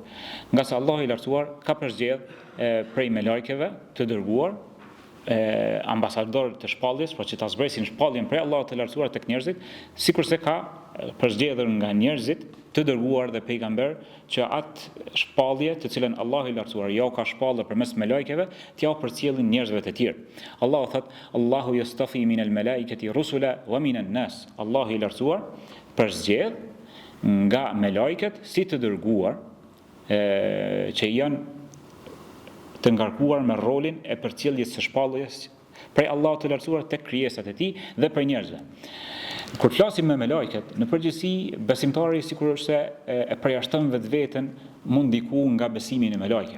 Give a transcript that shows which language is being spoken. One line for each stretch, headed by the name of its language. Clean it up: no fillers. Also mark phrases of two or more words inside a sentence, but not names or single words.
Albanian: Nga se Allah i lartësuar ka përzgjedh prej melajkeve të dërguar ambasador të shpalljes, pra që ta zbresin shpalljen prej Allahut të lartësuar tek njerëzit, sikurse ka përzgjedhur nga njerëzit të dërguar dhe pejgamber që atë shpallje të cilën Allahu i lartësuar ja u ka shpallur përmes melajkeve, t'ja u përcjellin njerëzve të tjerë. Allahu thot:
Arabic: الله يصطفي من الملائكة رسلا ومن الناس.
Albanian: Allahu i lartësuar përzgjedh nga melajket si të dërguar që janë të ngarkuar me rolin e përcjelljes së shpalljes prej Allahut të lartësuar tek krijesat e tij dhe prej njerëzve. Kur flasim me melajket, në përgjithësi besimtari sikurse e përjashton vetveten mund diku nga besimi në melajke.